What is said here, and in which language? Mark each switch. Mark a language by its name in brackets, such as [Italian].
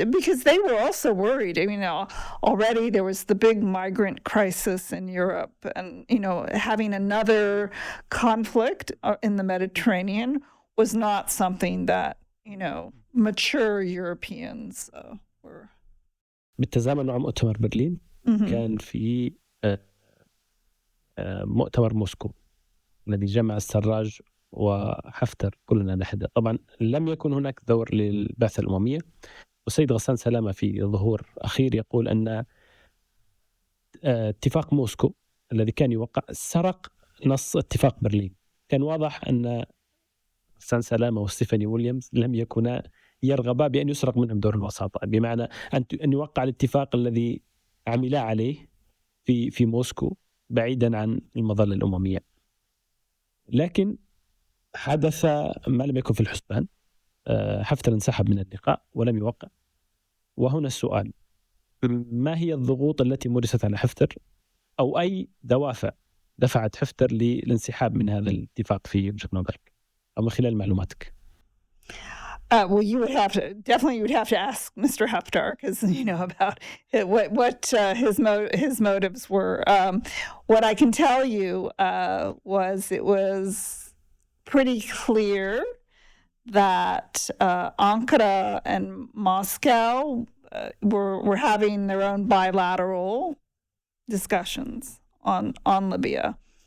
[English] Because they were also worried. Already there was the big migrant crisis in Europe, and, having another conflict in the Mediterranean was not something that, mature Europeans were. [Arabic] بالتزامن مع مؤتمر برلين كان في مؤتمر موسكو الذي جمع السراج وحفتر كلنا نحن. طبعا لم يكن هناك دور للبعثة الأممية، والسيد غسان سلامة في ظهور أخير يقول أن اتفاق موسكو الذي كان يوقع سرق نص اتفاق برلين. كان واضح أن غسان سلامة وستيفاني ويليامز لم يكونا يرغبا بأن يسرق منهم دور الوساطة، بمعنى أن يوقع الاتفاق الذي عملا عليه في موسكو بعيدا عن المظلة الأممية. لكن حدث ما لم يكن في الحسبان. حفتر انسحب من اللقاء ولم يوقع. وهنا السؤال: ما هي الضغوط التي مارست على حفتر، أو أي دوافع دفعت حفتر للانسحاب من هذا الاتفاق في وجهة نظرك أو من خلال معلوماتك؟ [English] Well, you would have to ask Mr. Haftar, because about what his motives were. What I can tell you was it was pretty clear that Ankara and Moscow were having their own bilateral discussions on Libya.